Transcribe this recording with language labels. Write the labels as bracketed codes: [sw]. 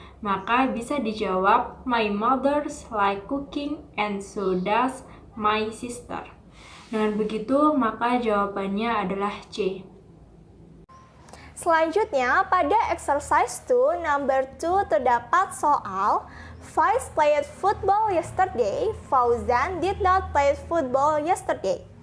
[id] Maka bisa dijawab [en] my mother's like cooking and so does my sister. [id] Dengan begitu, maka jawabannya adalah C. Selanjutnya, pada exercise 2 number 2 terdapat soal [en] Faiz played football yesterday, [id] Fauzan did not play football yesterday.